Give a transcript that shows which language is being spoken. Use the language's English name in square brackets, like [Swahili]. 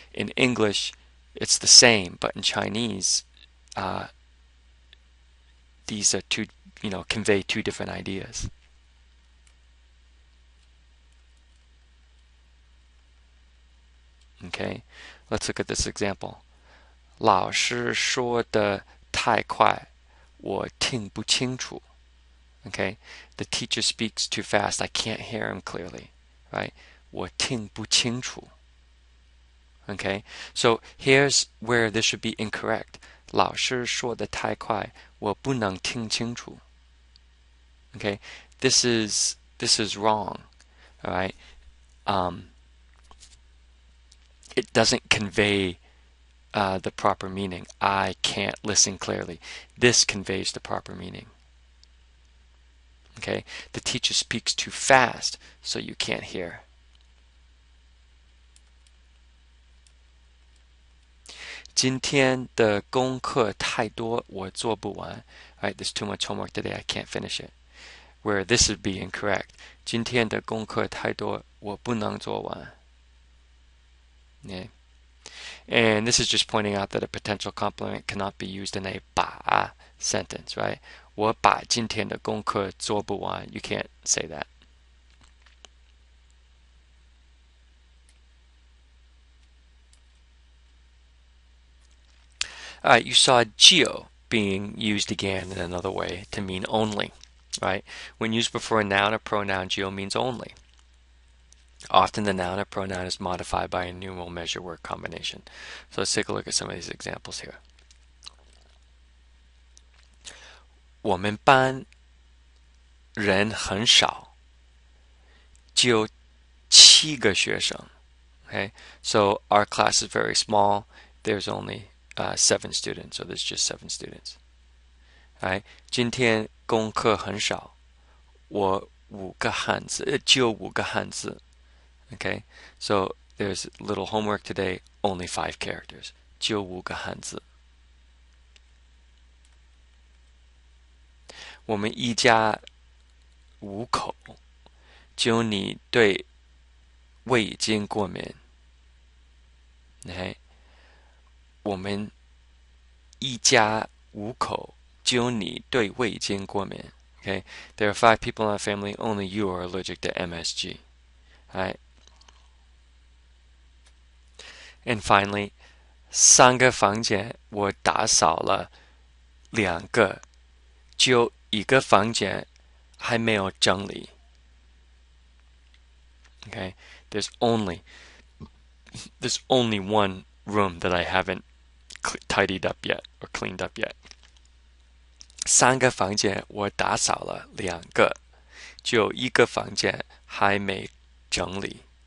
[English] In English, it's the same, but in Chinese, these are two, convey two different ideas. Okay, let's look at this example. [Chinese] 老师说的太快，我听不清楚. [English] Okay, the teacher speaks too fast. I can't hear him clearly. Right? [Chinese] 我听不清楚. [English] Okay, so here's where this should be incorrect. [Chinese] 老师说的太快，我不能听清楚. [English] Okay, this is wrong. All right, it doesn't convey the proper meaning. I can't listen clearly. This conveys the proper meaning. Okay, the teacher speaks too fast, so you can't hear. [Chinese] 今天的功课太多，我做不完. [English] Right, there's too much homework today. I can't finish it. Where this would be incorrect. [Chinese] 今天的功课太多，我不能做完. [English] Yeah. And this is just pointing out that a potential complement cannot be used in a 把 sentence, right? [Chinese] 我把今天的功课做不完. [English] You can't say that. All right, you saw geo being used again in another way to mean only, right? When used before a noun or pronoun, geo means only. Often the noun or pronoun is modified by a numeral measure word combination. So let's take a look at some of these examples here. [Chinese] 我们班人很少，只有7个学生. [English] Okay, so our class is very small. There's only 7 students, so there's just 7 students. All right, [Chinese] 今天功课很少，我5个汉字，只有5个汉字. [English] Okay, so there's little homework today, only 5 characters. [Chinese] 只有5个汉字. 我们一家5口，只有你对味精过敏. [English] Okay, [Chinese] 我们一家5口，只有你对味精过敏. [English] Okay, there are 5 people in our family, only you are allergic to MSG. All right. And finally, [Chinese] 3个房间我打扫了2个，只有1个房间还没有整理. [English] Okay, there's only one room that I haven't tidied up yet or cleaned up yet. [Chinese] 3个房间我打扫了2个，只有1个房间还没整理.